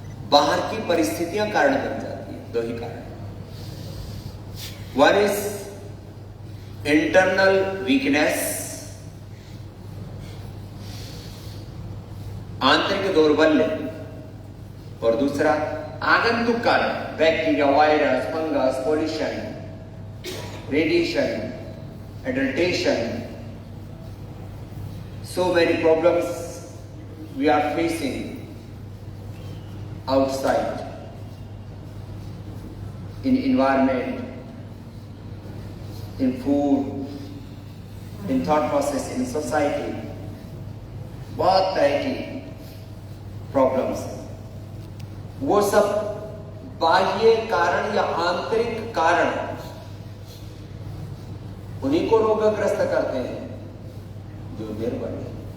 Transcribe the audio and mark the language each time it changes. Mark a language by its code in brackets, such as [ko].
[hi] बाहर की परिस्थितियां कारण बन जाती है। 2 ही कारण। [en] one is internal weakness, [hi] आंतरिक दौर्बल्य, और दूसरा आगंतुक कारण, bacteria, virus, fungus, pollution, radiation, एडल्टेशन। [en] So many problems we are facing outside, in environment, in food, in thought process, in society. [hi] बहुत तरह की प्रॉब्लम्स। वो सब बाह्य कारण या आंतरिक कारण उन्हीं को रोगग्रस्त करते हैं जो निर्बल है।